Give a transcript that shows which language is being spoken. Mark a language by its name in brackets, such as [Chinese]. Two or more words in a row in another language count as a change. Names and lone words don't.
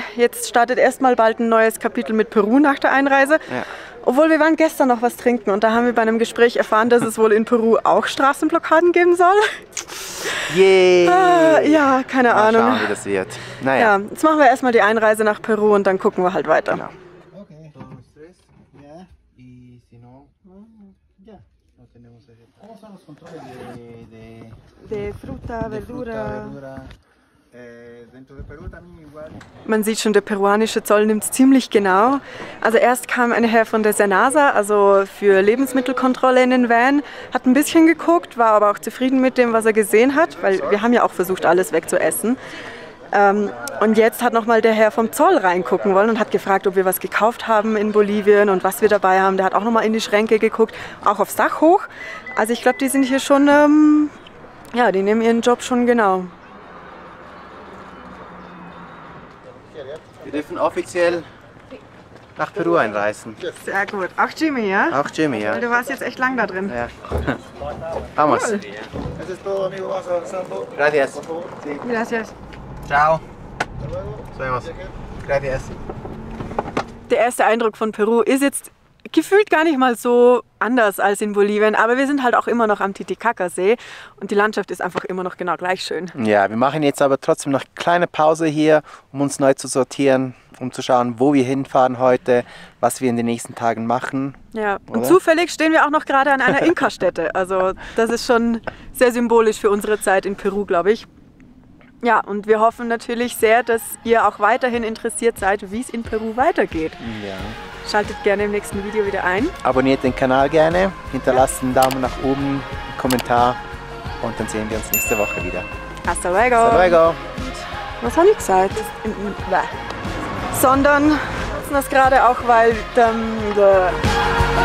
[German] Jetzt startet erstmal bald ein neues Kapitel mit Peru nach der Einreise. Ja. Obwohl wir waren gestern noch was trinken und da haben wir bei einem Gespräch erfahren, dass es wohl in Peru auch Straßenblockaden geben soll. Ja, keine Mal Ahnung. schauen, wie das wird. Naja. Ja, jetzt machen wir erstmal die Einreise nach Peru und dann gucken wir halt weiter. Genau. [Spanish] Okay. Ya. Y si no, Ya. no tenemos ¿Cómo son los controles De fruta, verdura. dentro de Perú también igual? [German] Man sieht schon, der peruanische Zoll nimmt es ziemlich genau. Also erst kam ein Herr von der Senasa, also für Lebensmittelkontrolle in den Van, hat ein bisschen geguckt, war aber auch zufrieden mit dem, was er gesehen hat, weil wir haben ja auch versucht, alles wegzuessen. Und jetzt hat nochmal der Herr vom Zoll reingucken wollen und hat gefragt, ob wir was gekauft haben in Bolivien und was wir dabei haben. Der hat auch nochmal in die Schränke geguckt, auch aufs Dach hoch. Also ich glaube, die sind hier schon, ja, die nehmen ihren Job schon genau. Wir dürfen offiziell nach Peru einreisen. Sehr gut. Auch Jimmy, ja? Auch Jimmy, ja. Weil du warst jetzt echt lang da drin. Ja. [Spanish] Vamos. Eso es todo, amigo. Vas avanzando. Gracias. Sí. Gracias. Ciao. Nos vemos. Gracias. [German] Der erste Eindruck von Peru ist jetzt gefühlt gar nicht mal so anders als in Bolivien, aber wir sind halt auch immer noch am Titicaca-See und die Landschaft ist einfach immer noch genau gleich schön. Ja, wir machen jetzt aber trotzdem noch eine kleine Pause hier, um uns neu zu sortieren, um zu schauen, wo wir hinfahren heute, was wir in den nächsten Tagen machen. Ja, und Oder? zufällig stehen wir auch noch gerade an einer Inka-Stätte. Also das ist schon sehr symbolisch für unsere Zeit in Peru, glaube ich. Ja, und wir hoffen natürlich sehr, dass ihr auch weiterhin interessiert seid, wie es in Peru weitergeht. Ja. Schaltet gerne im nächsten Video wieder ein. Abonniert den Kanal gerne, hinterlasst einen Daumen nach oben, einen Kommentar und dann sehen wir uns nächste Woche wieder. [Spanish] Hasta luego. Hasta luego. [German] Was habe ich gesagt? Sondern das gerade auch, weil